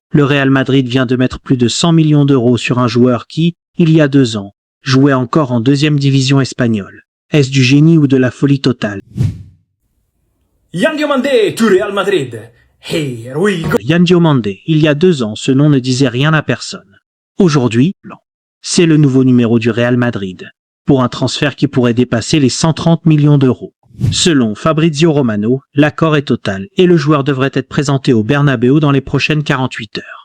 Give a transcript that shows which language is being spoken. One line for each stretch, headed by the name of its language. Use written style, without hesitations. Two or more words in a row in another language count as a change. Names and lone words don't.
French: Le Real Madrid vient de mettre plus de 100 millions d'euros sur un joueur qui, il y a 2 ans, jouait encore en 2e division espagnole. Est-ce du génie ou de la folie totale?
English: Yan Diomandé to Real Madrid. Here we go.
French: Yan Diomandé, il y a 2 ans, ce nom ne disait rien à personne. Aujourd'hui, c'est le nouveau numéro du Real Madrid, pour un transfert qui pourrait dépasser les 130 millions d'euros. Selon Fabrizio Romano, l'accord est total et le joueur devrait être présenté au Bernabéu dans les prochaines 48 heures.